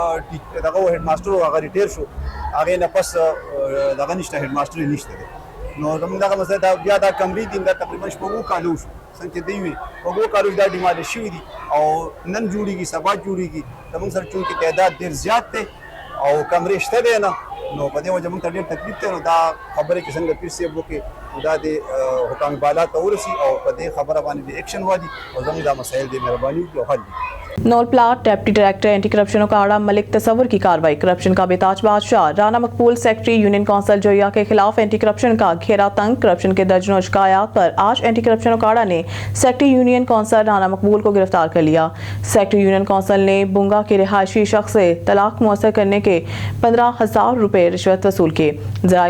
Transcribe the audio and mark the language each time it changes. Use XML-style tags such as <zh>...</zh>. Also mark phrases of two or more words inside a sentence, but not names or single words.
<ps>دغه</ps> <en>head master</en> <ps>و هغه ریټیر شو هغې نه پس دغه نشته</ps> <en>head master</en> <ps>یې نشته دی نو زموږ دغه مسله بیا دا کمرې دي دا تقریبا 6 کاله وشو څنګه چې دی وي په 2 کالو دا ډیمانډ شوي دي او نن جوړیږي سبا جوړیږي زموږ سره چونکې تعداد ډېر زیات دی او کمرې شته دی نه نو په دې وجه موږ ته ډېر تکلیف دی نو دا خبرې چې څنګه پیر صاحب وکړي دا د حکام بالا ته ورسي او په دې خبره باندې د ایکشن وادي او زموږ دا مسایل دی مهرباني وکړي او حل دي</ps> <ur>نول پلاٹ</ur> <en>deputy director anti corruption</en> <ur>اکاڑا ملک تصور کی کارروائی کرپشن کا بےتاج بادشاہ رانا مقبول</ur> <en>secretary union council</en> <ur>جویا کے خلاف</ur> <en>anti corruption</en> <ur>کا گھیرا تنگ کرپشن کے درجنوں شکایات پر آج</ur> <en>anti corruption</en> <ur>اکاڑا نے</ur> <en>secretary union council</en> <ur>رانا مقبول کو گرفتار کر لیا</ur> <en>secretary union council</en> <ur>نے بنگا کے رہائشی شخص سے طلاق مؤثر کرنے کے 15,000 روپے رشوت وصول کیے ذرائع</ur>